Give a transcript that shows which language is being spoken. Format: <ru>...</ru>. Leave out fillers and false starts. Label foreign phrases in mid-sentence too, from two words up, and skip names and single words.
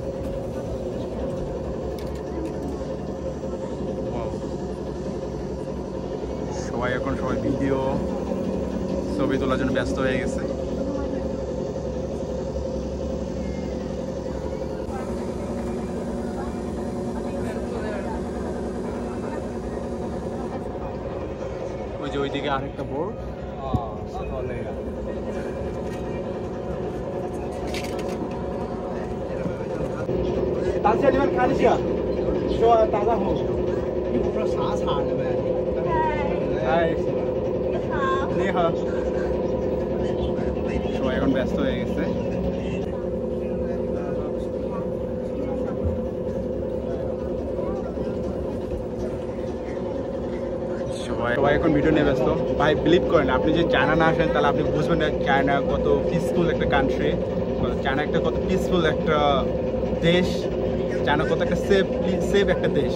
<bn>সবাই ভিডিও ছবি তোলার জন্য ব্যস্ত হয়ে গেছে। ওই যে ওইদিকে আরেকটা বোর্ড।</bn> <zh>大姐，你们看一下，说大家好。你不说啥茶的呗？哎，你好。你好。</zh> <bn>সবাই এখন ব্যস্ত হয়ে গেছে। সবাই এখন ভিডিও নিয়ে ব্যস্ত। ভাই বিলিভ করেন, আপনি যদি চায়না না আসেন তাহলে আপনি বুঝবেন না চায়না কত পিসফুল একটা কান্ট্রি, চায়না একটা কত পিসফুল একটা দেশ, চায়না কত একটা সেফ একটা দেশ।</bn>